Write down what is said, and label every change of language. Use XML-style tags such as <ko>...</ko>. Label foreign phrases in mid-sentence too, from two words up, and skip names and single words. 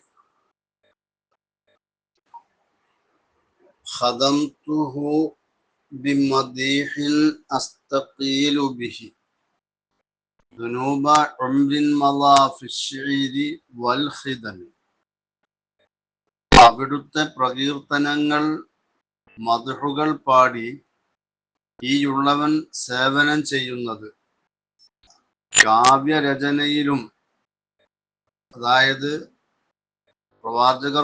<ar>خدمته بمديح أستقيل به ذنوب عمر مضى في الشعر والخدم.</ar> <ml>അവിടുത്തെ പ്രകീർത്തനങ്ങൾ മദ്ഹുകൾ പാടി ഈയുള്ളവൻ സേവനം ചെയ്യുന്നത് കാവ്യരചനയിലും, അതായത് പ്രവാചകർ</ml>